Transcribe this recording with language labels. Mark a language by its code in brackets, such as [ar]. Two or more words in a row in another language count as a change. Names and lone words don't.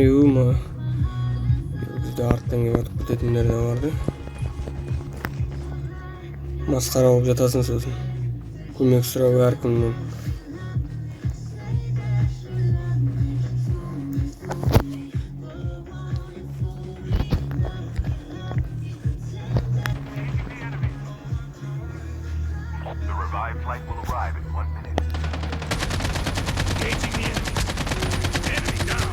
[kk] Ма? Бізде арттан келіп жатып кететіндер де барды. Масқара болып жатасың сосын. Көмек сұрап әркімнен. [en] The revived flight will arrive in 1 minute. Engaging the enemy. Enemy down.